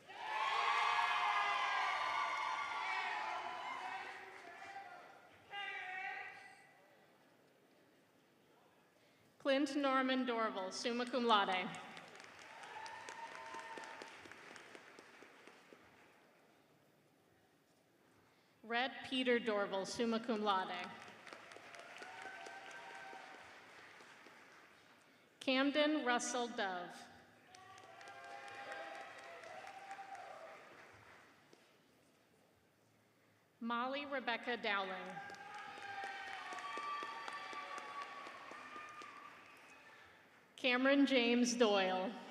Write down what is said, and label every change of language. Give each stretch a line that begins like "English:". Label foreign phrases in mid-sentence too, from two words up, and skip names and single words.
English: Clint Norman Dorval,
Latin: summa cum laude.
English: Red Peter Dorval,
Latin: summa cum laude.
English: Camden Russell Dove. Molly Rebecca Dowling. Cameron James Doyle.